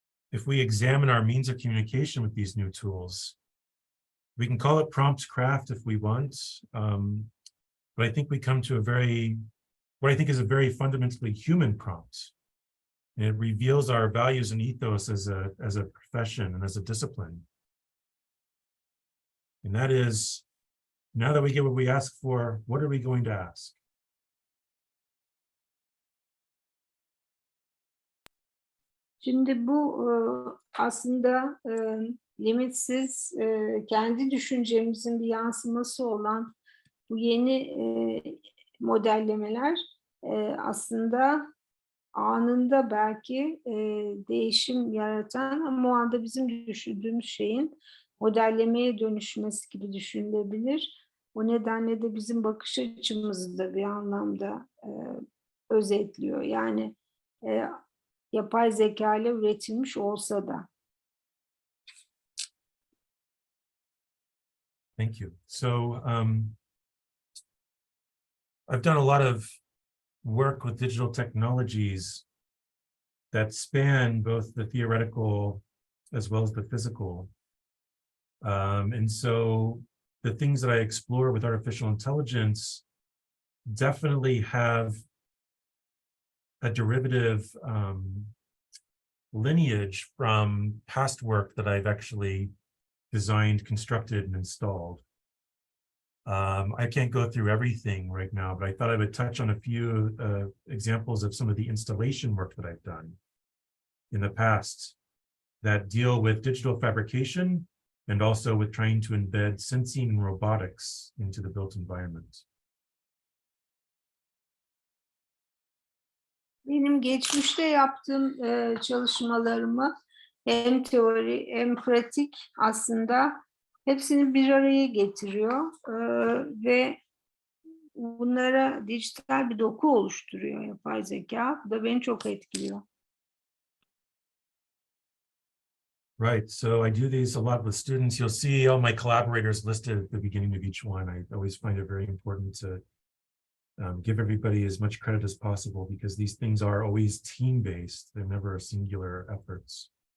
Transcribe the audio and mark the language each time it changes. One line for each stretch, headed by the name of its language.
English: If we examine our means of communication with these new tools, we can call it prompt craft if we want, but I think we come to what I think is a very fundamentally human prompt. And it reveals our values and ethos as a profession and as a discipline. And that is, now that we get what we ask for, what are we going to ask?
Turkish: Şimdi bu aslında limitsiz kendi düşüncemizin bir yansıması olan bu yeni modellemeler aslında anında belki değişim yaratan ama o anda bizim düşündüğümüz şeyin modellemeye dönüşmesi gibi düşünülebilir. O nedenle de bizim bakış açımızı da bir anlamda özetliyor. Yani yapay zeka ile üretilmiş olsa da.
English: Thank you. So I've done a lot of work with digital technologies that span both the theoretical as well as the physical. And so the things that I explore with artificial intelligence definitely have a derivative lineage from past work that I've actually designed, constructed, and installed. I can't go through everything right now, but I thought I would touch on a few examples of some of the installation work that I've done in the past that deal with digital fabrication and also with trying to embed sensing and robotics into the built environment.
Turkish: Benim geçmişte yaptığım çalışmalarımı hem teori hem pratik aslında hepsini bir araya getiriyor ve bunlara dijital bir doku oluşturuyor yapay zeka. Bu da beni çok etkiliyor.
English: Right, so I do these a lot with students. You'll see all my collaborators listed at the beginning of each one. I always find it very important to give everybody as much credit as possible because these things are always team-based. They're never singular efforts.